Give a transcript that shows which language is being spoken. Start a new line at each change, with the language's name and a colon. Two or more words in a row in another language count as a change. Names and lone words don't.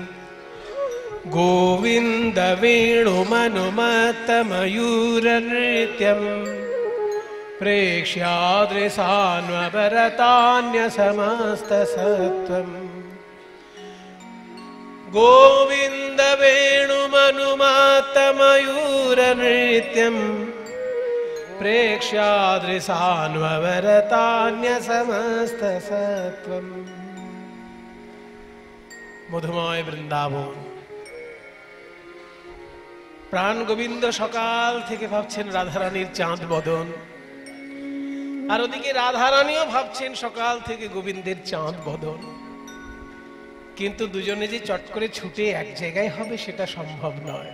Sanskrit: गोविंद वेणुमनुमत्त मयूर नृत्यम प्रेक्ष्यादृशान्वरतान्य समस्त सत्वम गोविंद वेणुमनुमत्त मयूर नृत्यम प्रेक्ष्यादृशान्वरतान्य समस्त सत्वम।
Bangla: मधुमय বৃন্দাবন প্রাণ গোবিন্দ সকাল থেকে ভাবছেন রাধারানীর চাঁদ বদন, আর ওদিকে রাধারানীও ভাবছেন সকাল থেকে গোবিন্দের চাঁদ বদন, কিন্তু দুজনে যে চট করে ছুটে এক জায়গায় হবে সেটা সম্ভব নয়।